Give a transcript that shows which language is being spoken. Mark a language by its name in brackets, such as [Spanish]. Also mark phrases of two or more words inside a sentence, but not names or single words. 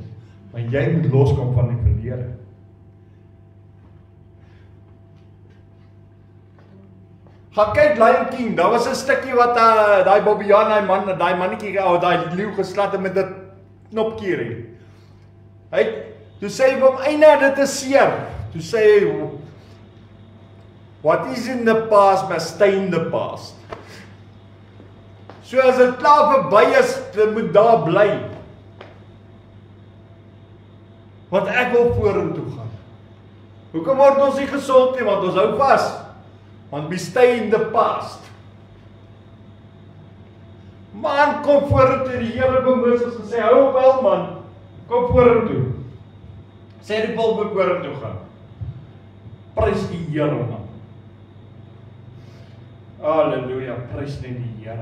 [Afrikaans] Maar jy moet loskom van die verlede. Ga kyk Lion King, daar was 'n stukkie wat daai Bobbejaan, daai mannetjie, daai leeu geslat het met 'n knopkie. Toe sê hy vir hom, "Eina, dit is seer." Toe sê hy, [English] "What is in the past must stay in the past." [Afrikaans] So as dit klaar verby is, dit moet daar bly. Want ek wil vorentoe gaan. Hoekom word ons nie gesond nie? Want ons hou vas. Want [English] we stay in the past. [Afrikaans] Man, kom vorentoe. Die Here het Moses gesê, hou op hel man. Kom vorentoe. Sê die volk moet vorentoe gaan. Prys die Here man. Halleluja, prys net die Here.